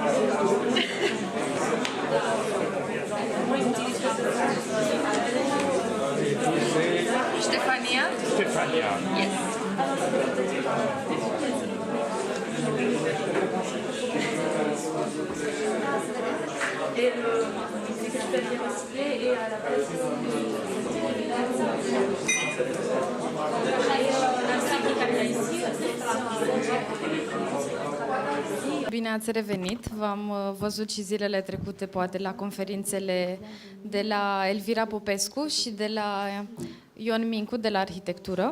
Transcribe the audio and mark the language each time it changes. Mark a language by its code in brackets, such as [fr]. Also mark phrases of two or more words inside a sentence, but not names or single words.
[fr] Et vous, c'est Stefania? Stéphania. Yes. Et le recyclé et à la place [ro] Bine ați revenit! V-am văzut și zilele trecute, poate, la conferințele de la Elvira Popescu și de la Ion Mincu, de la Arhitectură.